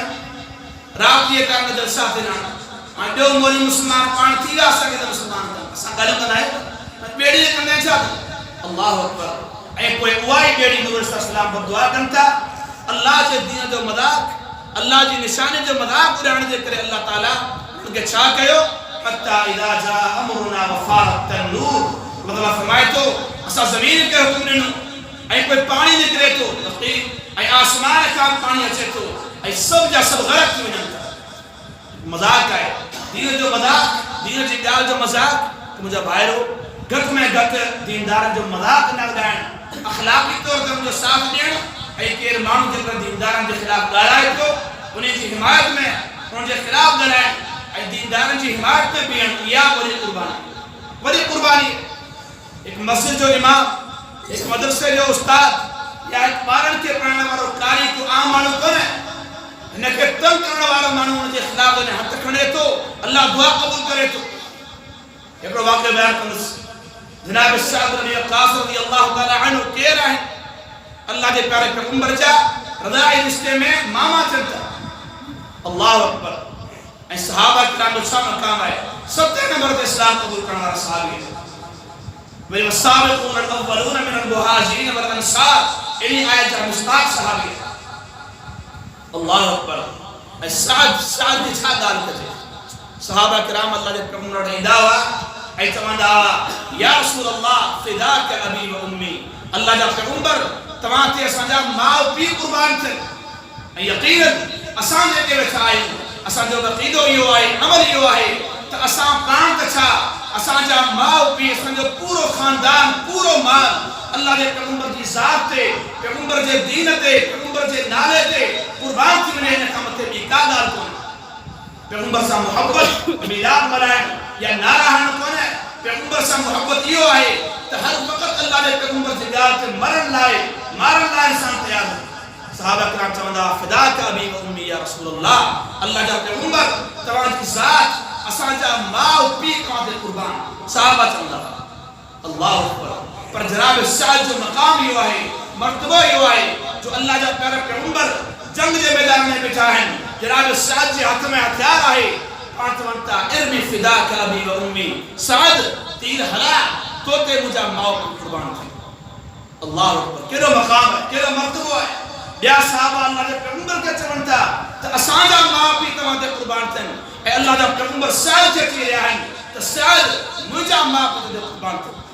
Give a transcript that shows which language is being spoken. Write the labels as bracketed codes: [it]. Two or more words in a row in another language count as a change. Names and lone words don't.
[sd] राति जे टाइम जलसा थियनि, हाणे ॿियो मोली मुस्लमान पाण थी विया, असांखे त मुस्लमान असां ॻाल्हियूं कंदा आहियूं, ॿेड़ी कंदा आहियूं छा? [ar] الله أكبر. [sd] ऐं पोइ उहा ई ॿेड़ी नूह अलैहिस्सलाम बददुआ कनि था। अल्लाह जे दीन जो मज़ाक़, अल्लाह जी निशानी जो मज़ाक़ उॾाइण जे करे अल्लाह ताला उनखे छा कयो? [ar] حتى إذا جاء أمرنا وفار التنور, [sd] मतिलबु फरमाए थो असां ज़मीन खे हुकुम ॾिनो ऐं कोई पाणी निकिरे थो, ऐं आसमान खां पाणी अचे थो, ऐं सभु जा सभु ग़रक़ थी वञनि था। मज़ाक़ आहे दीन जो मज़ाक़, दीन जी ॻाल्हि जो मज़ाक़। मुंहिंजा भाइरो, घटि में घटि दीनदारनि जो मज़ाक़ न उॾाइणु, अख़लाक़ी तौर ते हुनजो साथ ॾियणु, ऐं केरु मानू जेकर दीनदारन के खिलाफ ॻाल्हाए थो उन्हें जी हिमायत में उन जे खिलाफ ॻाल्हाए ऐं दीनदारन जी हिमायत में बीहण इहा वॾी कुर्बानी। एक मस्जिद जो इमाम एक मदरसे जो उस्ताद या एक ॿारनि खे पढ़ाइण वारो कारी को आम माण्हू कोन्हे हिनखे तंग करण वारो माण्हू उन जे खिलाफ हथ खणे थो अल्लाह दुआ क़बूल करे थो। हिकिड़ो वाक़ियो बयान कंदुसि। जनाब सअद [ar] رضي الله تعالى عنه [sd] केरु आहिनि? अल्लाह जे प्यारे पैगंबर जा रज़ाई रिश्ते में मामा थियनि था। [ar] الله أكبر. [sd] ऐं सहाबा किराम जो छा मक़ाम आहे? 7 नंबर ते इस्लाम क़बूल करण वारा सहाबी वही [ar] والسابقون الأولون من المهاجرين والأنصار [sd] इन आयत जा मुस्ताक सहाबी। [ar] الله أكبر. [sd] ऐं सअद जी छा ॻाल्हि कजे? सहाबा किराम अल्लाह जे पैगंबर वटि ईंदा हुआ ऐं चवंदा हुआ [ar] يا رسول الله فداك أبي وأمي. [sd] अल्लाह जा पैगंबर तव्हां ते असांजा माउ पीउ कुर्बान थियनि। ऐं यकीनन असां जेके वेठा आहियूं असांजो अक़ीदो इहो आहे अमल इहो आहे त असां पाण त छा असांजा माउ पीउ असांजो पूरो ख़ानदान पूरो माल अल्लाह जे पैगंबर जी ज़ात ते पैगंबर जे दीन ते पैगंबर जे नाले ते कुर्बान थी वञे। हिन खां मथे ॿी का ॻाल्हि कोन्हे। पैगंबर सां मुहबत मिलाद मल्हाइण या नारा हणण कोन्हे। पैगंबर सां मुहबत इहो आहे त हर वक़्तु अल्लाह जे पैगंबर जी ॻाल्हि ते मरण लाइ मारण लाइ इंसान तयारु आहे। सहाबा किराम चवंदा [ar] فداك أبي وأمي يا رسول الله. [sd] अल्लाह जा पैगंबर तव्हां जी ज़ात असांजा माउ पीउ तव्हां ते कुर्बान। सहाबा चवंदा [ar] الله أكبر. [sd] पर जनाब सअद जो मक़ाम इहो आहे मर्तबो इहो आहे जो अल्लाह जा प्यारा पैगंबर जंग जे मैदान में वेठा आहिनि। जनाब सअद जे हथ में हथियार आहे। पाण चवनि था [ar] ارم فداك أبي وأمي. [sd] सअद तीर हला तो ते मुंहिंजा माउ पीउ कुर्बान थी। [ar] الله أكبر. [sd] कहिड़ो मक़ाम आहे कहिड़ो मर्तबो आहे। ॿिया सहाबा अल्लाह जे पैगंबर खे चवनि था त असांजा माउ पीउ तव्हां ते कुर्बान थियनि ऐं अल्लाह जा पैगंबर सअद खे चई रहिया आहिनि त सअद मुंहिंजा माउ पीउ ते कुर्बान थियनि।